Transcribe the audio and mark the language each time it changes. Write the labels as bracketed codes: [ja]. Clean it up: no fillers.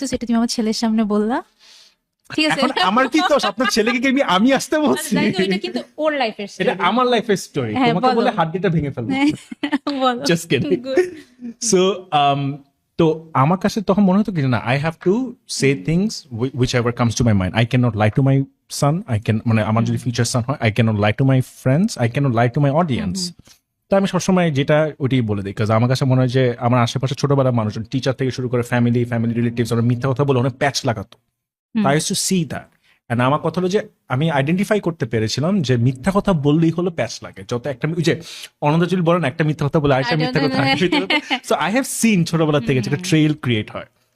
[bn] সেটা তুমি আমার ছেলের সামনে বললা, ঠিক আছে? আমার কি তো আপনার ছেলেকে কি আমি আসতে বলছি? এটা কিন্তু ওর লাইফের স্টোরি, এটা আমার লাইফের স্টোরি, তোমাকে বলে হাড্ডিটা ভেঙে ফেলবো। [en] Just kidding. [bn] সো তো আমার কাছে তখন মনে হতো কি না, [en] I have to say things which ever comes to my mind. I can not lie to my son, I can [bn] মানে আমার যদি ফিউচার সান হয়, [en] I cannot lie to my friends, I cannot lie to my audience. [bn] তো আমি সবসময় যেটা ওইটাই বলে দিই, কারণ আমার কাছে মনে হয় যে আমার আশেপাশে ছোটবেলার মানুষজন টিচার থেকে শুরু করে ফ্যামিলি রিলেটিভস ওরা মিথ্যা কথা বলে অনেক প্যাচ লাগাতো। [en] I used to see that, and [bn] আমার কথা হলো যে আমি আইডেন্টিফাই করতে পেরেছিলাম যে মিথ্যা কথা বললেই হলো প্যাচ লাগে। যত একটা ওই যে অনন্ত যদি বলেন একটা মিথ্যা কথা বলে আরেকটা মিথ্যা কথা, [en] so I have seen [bn] ছোটবেলা থেকে যেটা ট্রেইল ক্রিয়েট হয়।